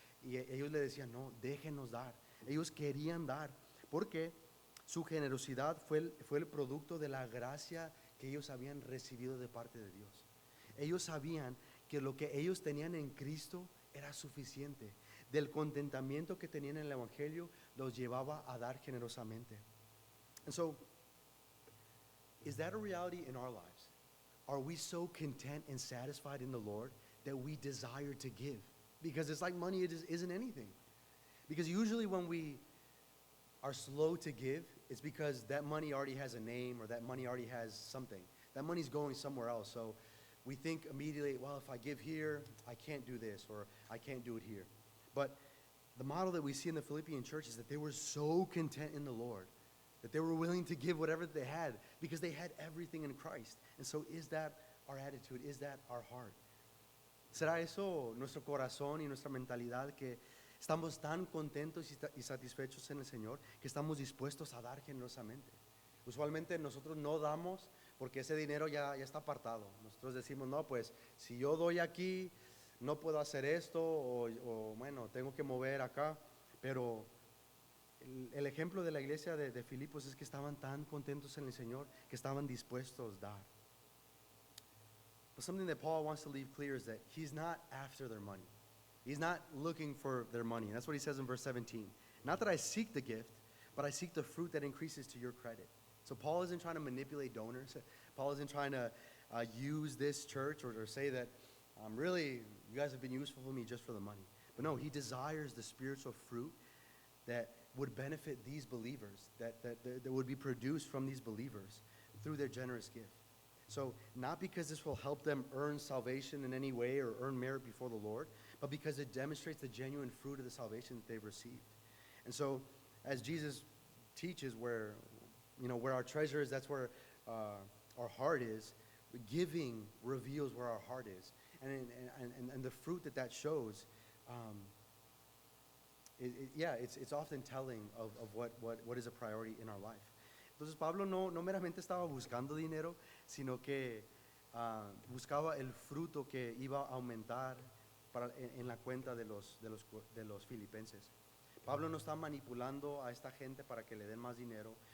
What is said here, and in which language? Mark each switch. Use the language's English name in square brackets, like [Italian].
[Spanish] Y ellos le decían, no, déjenos dar. Ellos querían dar, porque su generosidad fue el producto de la gracia que ellos habían recibido de parte de Dios. Ellos sabían que lo que ellos tenían en Cristo era suficiente. Del contentamiento que tenían en el Evangelio, los llevaba a dar generosamente. [English] And so, is that a reality in our lives? Are we so content and satisfied in the Lord that we desire to give? Because it's like money, it isn't anything. Because usually when we are slow to give, it's because that money already has a name or that money already has something. That money's going somewhere else. So we think immediately, well, if I give here, I can't do this or I can't do it here. But the model that we see in the Philippian church is that they were so content in the Lord that they were willing to give whatever they had because they had everything in Christ. And so is that our attitude? Is that our heart? [Spanish] ¿Será eso nuestro corazón y nuestra mentalidad que estamos tan contentos y satisfechos en el Señor que estamos dispuestos a dar generosamente? Usualmente nosotros no damos porque ese dinero ya está apartado. Nosotros decimos, no, pues si yo doy aquí, no puedo hacer esto o bueno, tengo que mover acá. Pero el ejemplo de la iglesia de Filipos es que estaban tan contentos en el Señor que estaban dispuestos a dar. [English] But something that Paul wants to leave clear is that he's not after their money. He's not looking for their money. That's what he says in verse 17. Not that I seek the gift, but I seek the fruit that increases to your credit. So Paul isn't trying to manipulate donors. Paul isn't trying to use this church or say that really, you guys have been useful for me just for the money. But no, he desires the spiritual fruit that would benefit these believers, that would be produced from these believers through their generous gift. So not because this will help them earn salvation in any way or earn merit before the Lord, but because it demonstrates the genuine fruit of the salvation that they've received. And so as Jesus teaches where our treasure is, that's where our heart is. Giving reveals where our heart is. And the fruit that shows, it's often telling of what is a priority in our life. [Spanish] Entonces Pablo no meramente estaba buscando dinero, sino que buscaba el fruto que iba a aumentar en la cuenta de los filipenses. Pablo no está manipulando a esta gente para que le den más dinero.